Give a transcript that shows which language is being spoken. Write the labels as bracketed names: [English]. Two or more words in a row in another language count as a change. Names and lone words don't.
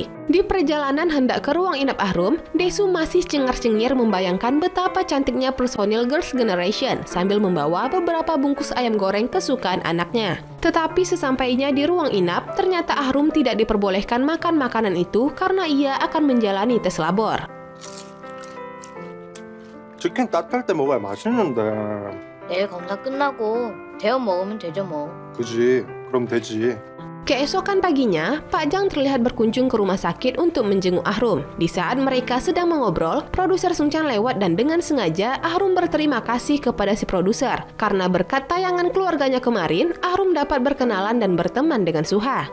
[Indonesian] Di perjalanan hendak ke ruang inap Ahrum, Desu masih cengar-cengir membayangkan betapa cantiknya personil Girls' Generation sambil membawa beberapa bungkus ayam goreng kesukaan anaknya. Tetapi sesampainya di ruang inap, ternyata Ahrum tidak diperbolehkan makan makanan itu karena ia akan menjalani tes labor. [Korean] 치킨 따뜻할 때 먹어야 맛있는데. 내일 검사 끝나고 데워 먹으면 되죠 뭐. 그지? 그럼 되지. [Indonesian] Keesokan paginya, Pak Jang terlihat berkunjung ke rumah sakit untuk menjenguk Ahrum. Di saat mereka sedang mengobrol, produser Sungchan lewat dan dengan sengaja Ahrum berterima kasih kepada si produser. Karena berkat tayangan keluarganya kemarin, Ahrum dapat berkenalan dan berteman dengan Suha.